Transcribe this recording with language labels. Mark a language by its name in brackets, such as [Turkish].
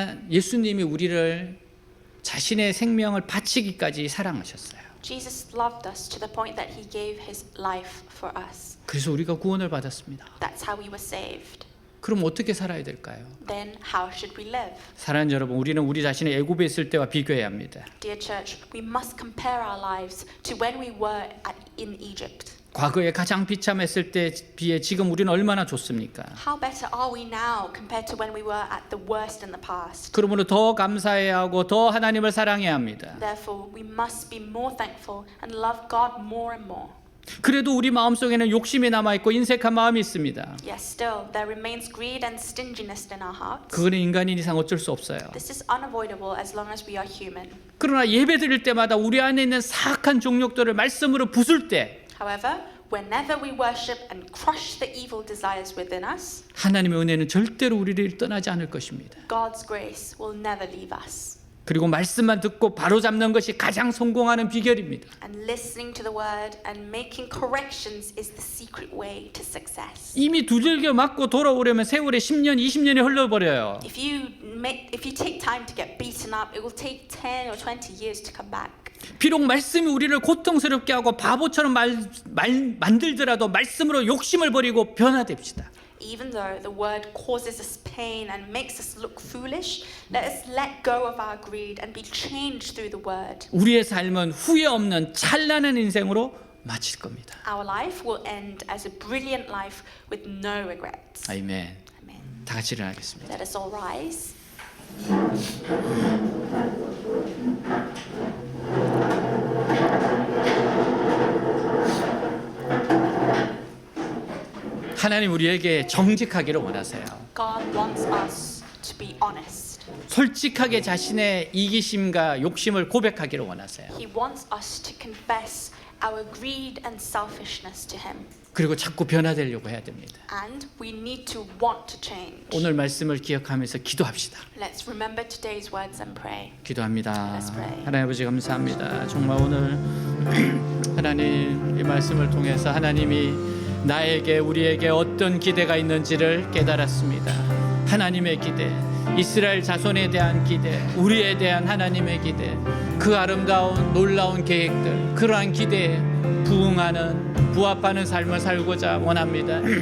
[Korean] 예수님이 우리를 자신의 생명을 바치기까지 사랑하셨어요. [English] Jesus loved us to the point that He gave His life for us. [Korean] 그래서 우리가 구원을 받았습니다. [English] That's how we were saved. [Korean] 그럼 어떻게 살아야 될까요? [English] Then how should we live? [Korean] 사랑하는 여러분, 우리는 우리 자신의 애굽에 있을 때와 비교해야 합니다. [English] Dear church, we must compare our lives to when we were in Egypt. [Korean] 과거에 가장 비참했을 때에 비해 지금 우리는 얼마나 좋습니까? [English] How better are we now compared to when we were at the worst in the past? [Korean] 그러므로 더 감사해야 하고 더 하나님을 사랑해야 합니다. [English] Therefore, we must be more thankful and love God more and more. [Korean] 그래도 우리 마음속에는 욕심이 남아있고 인색한 마음이 있습니다. [English] Yes, still, there remains greed and stinginess in our hearts. [Korean] 그거는 인간인 이상 어쩔 수 없어요. [English] This is unavoidable as long as we are human. [Korean] 그러나 예배 드릴 때마다 우리 안에 있는 사악한 종욕들을 말씀으로 부술 때 [English] However, whenever we worship and crush the evil desires within us, [Korean] 하나님의 은혜는 절대로 우리를 떠나지 않을 것입니다. [English] God's grace will never leave us. [Korean] 그리고 말씀만 듣고 바로잡는 것이 가장 성공하는 비결입니다. [English] And listening to the word and making corrections is the secret way to success. [Korean] 이미 두들겨 맞고 돌아오려면 세월에 10년, 20년이 흘러버려요. [English] If you take time to get beaten up, it will take 10 or 20 years to come back. [Korean] 비록 말씀이 우리를 고통스럽게 하고 바보처럼 만들더라도 말씀으로 욕심을 버리고 변화됩시다. [English] Even though the word causes us pain and makes us look foolish, let us let go of our greed and be changed through the word. [Korean] 우리의 삶은 후회 없는 찬란한 인생으로 마칠 겁니다. [English] Our life will end as a brilliant life with no regrets. [Korean] 아멘. [English] Amen. [Korean] 다 같이 일어나겠습니다. [English] Let us all rise. [Korean] 하나님 우리에게 정직하기를 원하세요. [English] God wants us to be honest. [Korean] 솔직하게 자신의 이기심과 욕심을 고백하기를 원하세요. [English] He wants us to confess our greed and selfishness to Him. [Korean] 그리고 자꾸 변화되려고 해야 됩니다. [English] And we need to want to change. [Korean] 오늘 말씀을 기억하면서 기도합시다. [English] Let's remember today's words and pray. [Korean] 기도합니다. [English] Let's pray. [Korean] 하나님 아버지 감사합니다. 정말 오늘 하나님 이 말씀을 통해서 하나님이 나에게 우리에게 어떤 기대가 있는지를 깨달았습니다. 하나님의 기대, 이스라엘 자손에 대한 기대, 우리에 대한 하나님의 기대, 그 아름다운 놀라운 계획들, 그러한 기대에 부응하는 부합하는 삶을 살고자 원합니다.